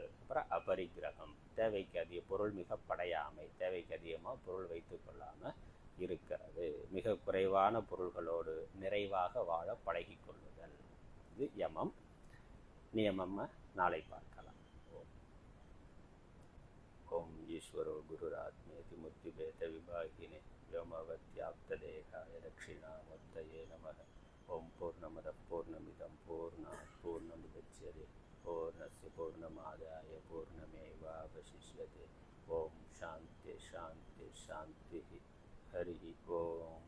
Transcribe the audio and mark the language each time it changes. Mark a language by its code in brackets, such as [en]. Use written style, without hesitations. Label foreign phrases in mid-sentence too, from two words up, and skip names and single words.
[ta] அப்புறம் அபரிக்கிரகம், தேவைக்கு அதிக பொருள் மிக படையாமை, தேவைக்கு அதிகமாக பொருள் வைத்து கொள்ளாமல் இருக்கிறது. மிக குறைவான பொருள்களோடு நிறைவாக வாழ பழகி கொள்ளுதல். இது யமம். நியமம் நாளை பார்க்கலாம். [sa] ओम् ईश्वरो गुरुरात्मेति मूर्तिभेद विभागिने व्योमवत्याप्तदेहाय दक्षिणामूर्तये नमः। ओं पूर्णमदः पूर्णमिदं पूर्णात् पूर्णमुदच्यते पूर्णस्य पूर्णमादाय पूर्णमेवावशिष्यते। ओं शान्ति शान्ति शान्तिः। हरिः ओम्।